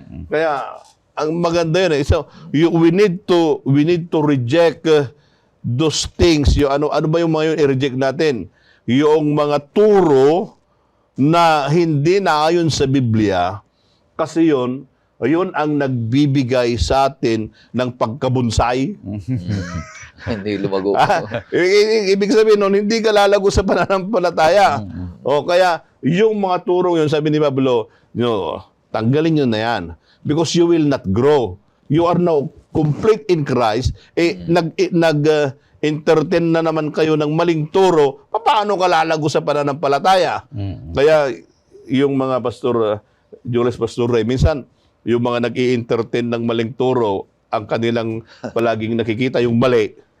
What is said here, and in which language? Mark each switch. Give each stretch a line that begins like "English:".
Filipino: Kaya ang maganda yun.
English: So we need to reject those things.
Filipino: Ano ba yung mga yun i-reject natin? Yung mga turo na hindi naayon sa Biblia, kasi yun ang nagbibigay sa atin ng pagkabunsay. Hindi lumago. Ibig sabihin nun, hindi ka lalago sa pananampalataya. Kaya yung mga turong yun, sabi ni Pablo, tanggalin nyo na yan.
English: Because you will not grow. You are now complete in Christ.
Filipino: Nag-entertain na naman kayo ng maling turo. Paano ka lalago sa pananampalataya? Kaya yung mga Pastor Jules, Pastor Ray, minsan yung mga nag-i-entertain ng maling turo, ang kanilang palaging nakikita yung mali.